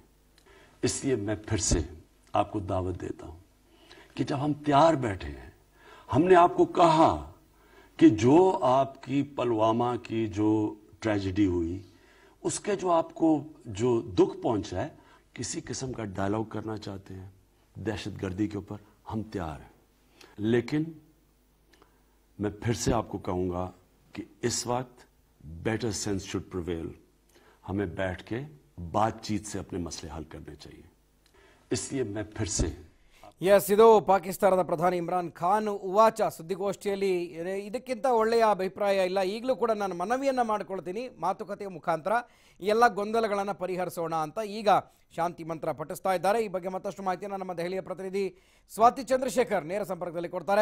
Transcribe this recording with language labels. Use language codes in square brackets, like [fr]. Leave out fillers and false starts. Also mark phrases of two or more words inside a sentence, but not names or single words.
[ur] اس لیے میں پھر سے آپ کو دعوت دیتا ہوں کہ جب ہم تیار بیٹھے ہیں، ہم نے آپ کو کہا کہ جو آپ کی پلوامہ کی جو ٹریجڈی ہوئی، اس کے جو آپ کو جو دکھ پہنچا ہے، کسی قسم کا ڈائیلاگ کرنا چاہتے ہیں دہشت گردی کے اوپر، ہم تیار ہیں. لیکن میں پھر سے آپ کو کہوں گا کہ اس وقت [en] better sense should prevail. [ur] ہمیں بیٹھ کے بات چیت سے اپنے مسئلے حل کرنے چاہئیں. اس لیے میں پھر سے [kn] ಎಸ್, ಇದು ಪಾಕಿಸ್ತಾನದ ಪ್ರಧಾನಿ ಇಮ್ರಾನ್ ಖಾನ್ ಉವಾಚ ಸುದ್ದಿಗೋಷ್ಠಿಯಲ್ಲಿ. ಇದಕ್ಕಿಂತ ಒಳ್ಳೆಯ ಅಭಿಪ್ರಾಯ ಇಲ್ಲ. ಈಗಲೂ ಕೂಡ ನಾನು ಮನವಿಯನ್ನು ಮಾಡಿಕೊಳ್ತೀನಿ, ಮಾತುಕತೆಯ ಮುಖಾಂತರ ಎಲ್ಲ ಗೊಂದಲಗಳನ್ನು ಪರಿಹರಿಸೋಣ ಅಂತ ಈಗ ಶಾಂತಿ ಮಂತ್ರ ಪಠಿಸ್ತಾ ಇದ್ದಾರೆ. ಈ ಬಗ್ಗೆ ಮತ್ತಷ್ಟು ಮಾಹಿತಿಯನ್ನು ನಮ್ಮ ದೆಹಲಿಯ ಪ್ರತಿನಿಧಿ ಸ್ವಾತಿ ಚಂದ್ರಶೇಖರ್ ನೇರ ಸಂಪರ್ಕದಲ್ಲಿ ಕೊಡ್ತಾರೆ.